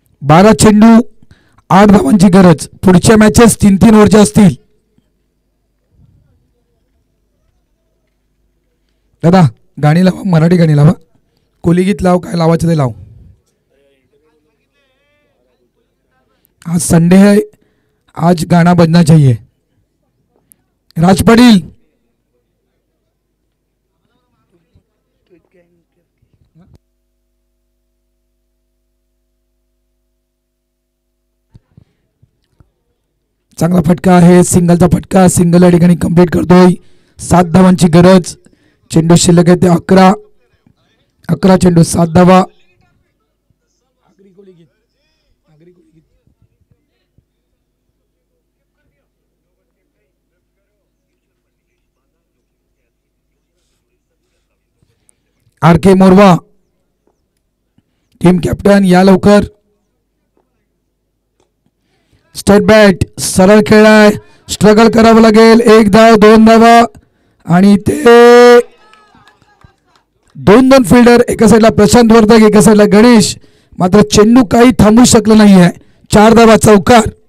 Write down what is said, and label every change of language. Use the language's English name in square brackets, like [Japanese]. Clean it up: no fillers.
[Marathi] बारा चेंडू 8 धावांची गरज. पुढच्या मॅचेस 3-3 ओव्हरच्या असतील. दादा गाणी लावा, मराठी गाणी लावा, कोली गीत लाव, काय लावायचं ते लाव. [Hindi] आज संडे है, आज गाना बजना चाहिए. [Marathi] राज पाटील, चांगला फटका आहे, सिंगलचा फटका. सिंगल या ठिकाणी कंप्लीट करतोय. 7 धावांची गरज. चेंडू शिल्लक आहे ते 11. 11 चेंडू 7 धावा. आर के मोरवा टीम कॅप्टन या लवकर. स्टेट बॅट सरळ खेळाय, स्ट्रगल करावं लागेल. 1 धाव 2 धावा आणि ते 2 फिल्डर. एका साईडला प्रशांत वर्धक, एका साईडला गणेश. मात्र चेंडू काही थांबू शकलं नाही आहे. 4 धावा चौकार.